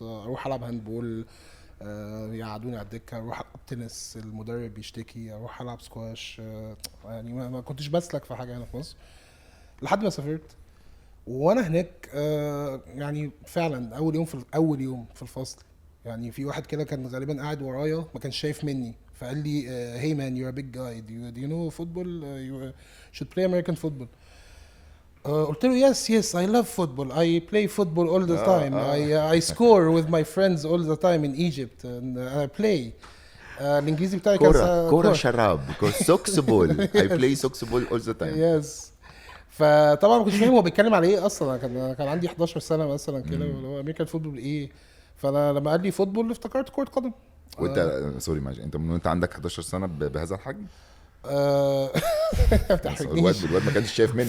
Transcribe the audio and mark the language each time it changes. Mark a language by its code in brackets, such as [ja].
[ar] اروح العب هاندبول يقعدوني على الدكه، اروح العب تنس المدرب بيشتكي، اروح العب سكواش. يعني ما كنتش بسلك في حاجه هنا في مصر لحد ما سافرت. وانا هناك يعني فعلا اول يوم في الفصل يعني في واحد كده كان غالبا قاعد ورايا، ما كانش شايف مني، فقال لي [en] hey man you're a big guy do you know football you should play American football. [ar] قلت له [en] yes I love football I play football all the time I score with my friends all the time in Egypt and I play. [ar] الانجليزي بتاعي كان كورة شراب سوكس بول [en] I play [ar] سوكس بول [en] all the time. Yes. [ar] فطبعا ما كنتش فاهم هو بيتكلم على ايه اصلا. كان عندي 11 سنه مثلا كده اللي هو امريكان فوتبول ايه. فانا لما قال لي فوتبول افتكرت كره قدم. وانت سوري ماشي انت من وانت عندك 11 سنه بهذا الحجم؟ الواد ما كانش شايف منه.